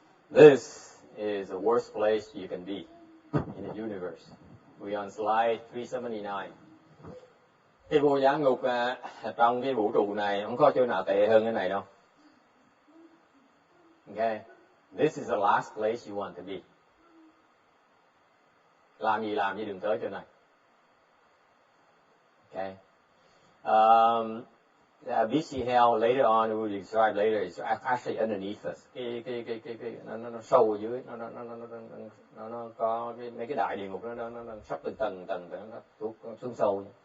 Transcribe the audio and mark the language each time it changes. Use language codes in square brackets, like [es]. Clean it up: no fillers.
[en] This is the worst place you can be in the universe. We on slide 379. [vi] Cái vô gián ngục trong cái vũ trụ này không có chỗ nào tệ hơn cái này đâu. [en] Okay, this is the last place you want to be. [vi] Làm gì đừng tới chỗ này. [en] Okay. BC hell later on we will describe later is actually underneath us. [vi] Nó sâu ở dưới, nó có mấy cái đại địa ngục nó sắp từng tầng nó xuống sâu.